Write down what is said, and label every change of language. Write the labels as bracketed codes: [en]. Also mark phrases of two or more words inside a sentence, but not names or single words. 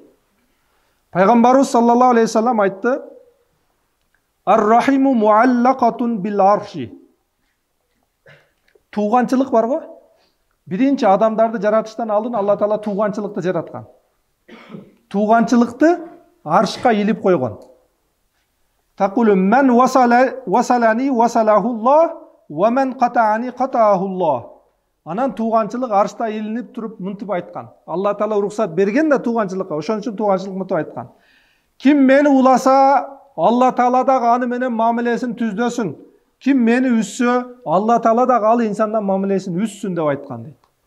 [ky] Пайгамбарыбыз [ar] صلى الله عليه وسلم [ky] айтты: [ar] "الرحم معلقة بالعرش." [ky] Тууганчылык барбы? Биринчи адамдарды жаратыштан алдын Алла Таала тууганчылыкты жараткан. Тууганчылыкты аршка илип койгон. [ar] تقول من وصلني وصله الله ومن قطعني قطعه الله. [ky] Анан тууганчылык аршта илинип туруп мынтип айткан. Алла Таала уруксат берген да тууганчылыкка, ошон үчүн тууганчылык мынтип айткан. Ким мени уласа, Алла Таала дагы аны менен мамилесин түздөсүн. Ким мени үссө, Алла Таала дагы ал инсандан мамилесин үссүн деп айткан дейт.